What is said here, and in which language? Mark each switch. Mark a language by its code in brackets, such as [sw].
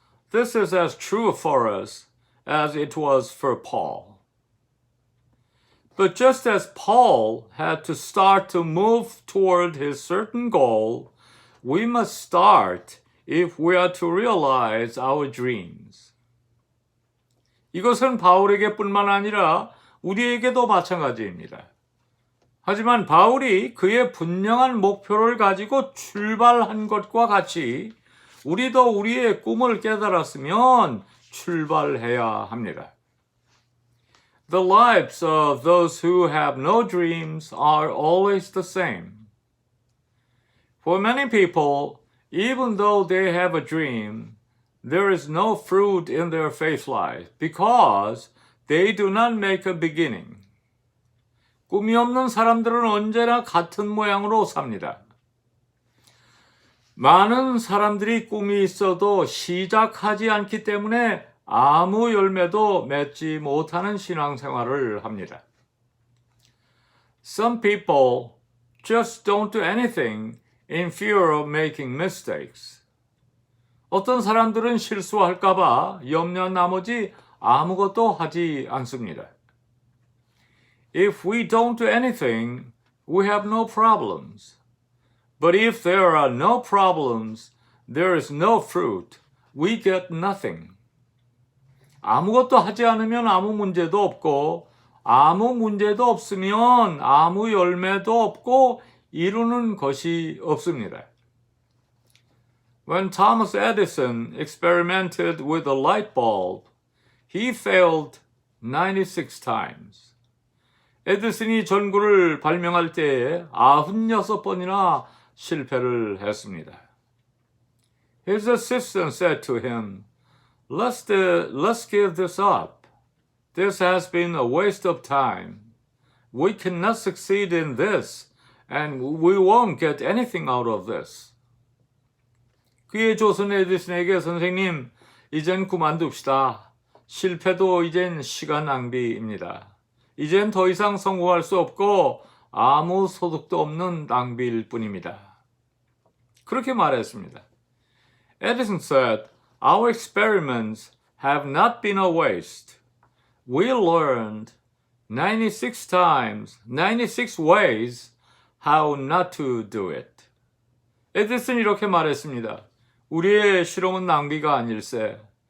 [en] This is as true for us as it was for Paul. But just as Paul had to start to move toward his certain goal, we must start if we are to realize our dreams. [ko] 이것은 바울에게뿐만 아니라 우리에게도 마찬가지입니다. 하지만 바울이 그의 분명한 목표를 가지고 출발한 것과 같이 우리도 우리의 꿈을 깨달았으면 출발해야 합니다. [en] The lives of those who have no dreams are always the same. For many people, even though they have a dream, there is no fruit in their faith life because they do not make a beginning. [ko] 꿈이 없는 사람들은 언제나 같은 모양으로 삽니다. 많은 사람들이 꿈이 있어도 시작하지 않기 때문에 아무 열매도 맺지 못하는 신앙생활을 합니다. [en] Some people just don't do anything in fear of making mistakes. [ko] 어떤 사람들은 실수할까봐 염려한 나머지 아무것도 하지 않습니다. [en] If we don't do anything, we have no problems. But if there are no problems, there is no fruit. We get nothing. [ko] 아무것도 하지 않으면 아무 문제도 없고, 아무 문제도 없으면 아무 열매도 없고, 이루는 것이 없습니다. [en] When Thomas Edison experimented with a light bulb, he failed 96 times. [ko] 에디슨이 전구를 발명할 때에 96번이나 실패를 했습니다. [en] His assistant said to him, Let's give this up. This has been a waste of time. We cannot succeed in this, and we won't get anything out of this. [ko] 그의 조선 에디슨에게 선생님, 이젠 그만둡시다. 실패도 이젠 시간 낭비입니다. 이젠 더 이상 성공할 수 없고 아무 소득도 없는 낭비일 뿐입니다. 그렇게 말했습니다. [en] Edison said, Our experiments have not been a waste. We learned 96 times, 96 ways how not to do it. [ko] 에디슨이 이렇게 말했습니다. 우리의 실험은 낭비가 아닐세.